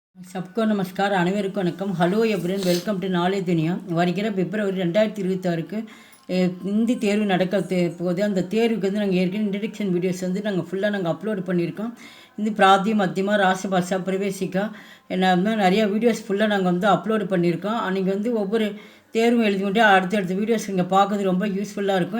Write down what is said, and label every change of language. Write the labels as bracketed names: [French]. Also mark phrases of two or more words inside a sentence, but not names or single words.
[Hindi] सबको नमस्कार [Tamil] அனைவருக்கும் வணக்கம் [English] Hello everyone welcome to Knowledge Duniya [Tamil] வருகிற பிப்ரவரி 2026க்கு இந்தி தேர்வு நடக்க போகுது. அந்த தேர்வுக்கு வந்து நாங்கள் ஏற்கனவே [English] introduction videos [Tamil] வந்து நாங்கள் [English] full upload [Tamil] பண்ணியிருக்கோம். இந்த பிராதி மத்தியமா ராசபாஷா பிரவேசிக்கா என்ன நிறையா [English] videos full [Tamil] நாங்கள் வந்து அப்லோடு பண்ணியிருக்கோம். அன்றைக்கி வந்து ஒவ்வொரு தேர்வும் எழுதிக்கிட்டே அடுத்தடுத்த வீடியோஸ் இங்கே பார்க்குறது ரொம்ப யூஸ்ஃபுல்லாக இருக்கும்.